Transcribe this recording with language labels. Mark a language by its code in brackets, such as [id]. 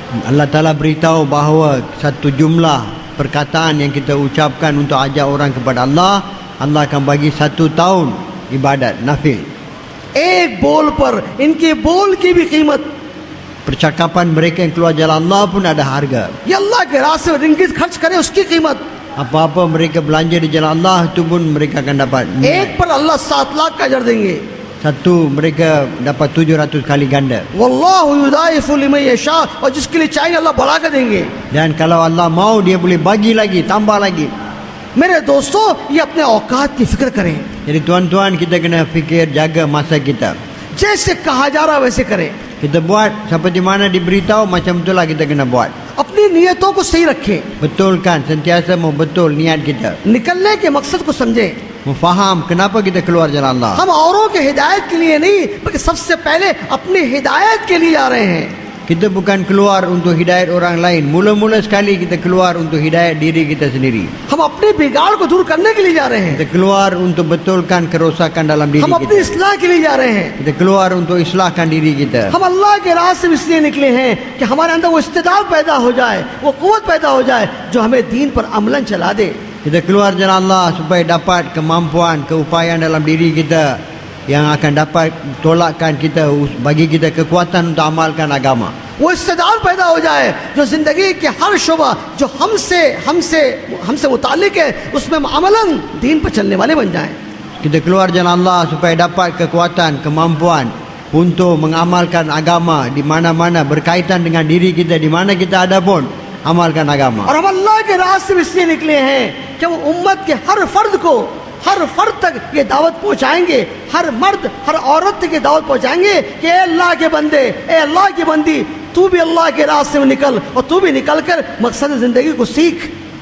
[ms] Allah Ta'ala beritahu bahawa satu jumlah perkataan yang kita ucapkan untuk ajak orang kepada Allah, Allah akan bagi 1 tahun ibadat nafil. [hi] एक बोल पर इनके बोल की भी कीमत, [ms] Percakapan mereka yang keluar jalan Allah pun ada harga. [hi] ये अल्लाह के रास्ते में रिंगित खर्च करे उसकी कीमत। [ms] Apa-apa mereka belanja di jalan Allah itu pun mereka akan dapat. [hi] एक पर अल्लाह 7 लाख का अजर देंगे. [ms] Satu mereka dapat 700 kali ganda. [ar] वल्लाहु युदाइफु लिमन यशा, [hi] और जिसके लिए चाहिए अल्लाह बढ़ा कर देंगे. [ms] Dan kalau Allah mau dia boleh bagi lagi, tambah lagi. [hi] मेरे दोस्तों, ये अपने औकात की फिक्र करें. [ms] Jadi tuan-tuan kita kena fikir jaga masa kita. [hi] जैसे कहा जा रहा है वैसे करें. [ms] Kita buat seperti mana diberitahu macam itulah kita kena buat. [hi] अपनी नियतों को सही रखें. [ms] Betulkan, sentiasa mau betul niat kita. [hi] निकलने के मकसद को समझें. [ms] Faham kenapa kita keluar jalan Allah. [hi] हम औरों के हिदायत के लिए नहीं, बल्कि सबसे पहले अपनी हिदायत के लिए जा रहे हैं. [ms] Kita bukan keluar untuk hidayat orang lain. Mula-mula sekali kita keluar untuk hidayat diri kita sendiri. [hi] हम अपने बिगाड़ को दूर करने के लिए जा रहे हैं. [ms] Kita keluar untuk betulkan kerosakan dalam diri [hi] हम अपनी [ms] kita. [hi] इस्लाह के लिए जा रहे हैं. [ms] Kita keluar untuk islahkan diri kita. [hi] हम अल्लाह के राह से इसलिए निकले हैं कि हमारे अंदर वो इस्तेदाद पैदा हो जाए, वो कुव्वत पैदा हो जाए जो हमें दीन पर अमलन चला दे. [ms] Kita keluar jalan Allah supaya dapat kemampuan, keupayaan dalam diri kita yang akan dapat tolakkan kita, bagi kita kekuatan untuk amalkan agama. [hi] वो इस्तेदाद पैदा हो जाए जो जिंदगी के हर शुबा जो हमसे मुतालिक है उसमें हम अमलन दीन पर चलने वाले बन जाएं. [ms] Kita keluar jalan Allah supaya dapat kekuatan, kemampuan untuk mengamalkan agama di mana-mana berkaitan dengan diri kita, di mana kita ada pun amalkan agama. [hi] और हम अल्लाह के रास्ते में इसलिए निकले हैं कि वो उम्मत के हर फर्द तक ये दावत पहुंचाएंगे, हर मर्द हर औरत तक ये दावत पहुंचाएंगे कि ए अल्लाह के बंदे, ए अल्लाह की बंदी, तू भी अल्लाह के रास्ते में निकल और तू भी निकल कर मकसद जिंदगी को सीख.